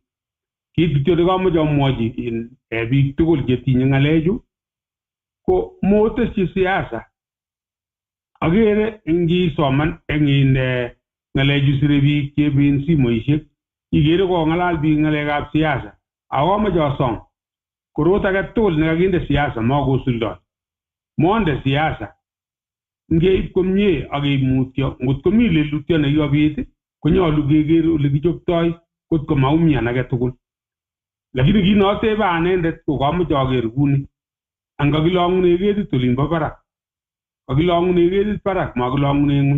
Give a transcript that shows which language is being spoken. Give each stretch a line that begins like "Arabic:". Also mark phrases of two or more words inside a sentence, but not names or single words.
Kalenjin: Kit kityo nekomoche amwochi biik tugul chetinye ng'alechu ko motesyi siasa. Akere ngisoman eng ng'alechu sire biik cheben simoishek ikere kong'alal biik ng'alekab siasa. Akomoche asom korot age tugul nekakinde siasa makosuldoi. Monde siasa ngeib komie akeib mutyo ngot komi lelutyo nekikobit konyolu keker ole kichoptoi kot ko maumian age tugul. Lakini kit notebe anendet ko kamoche aker kuni angakilong'une ketit olimbo barak. Kakilong'une ketit barak makilong'une ng'uny.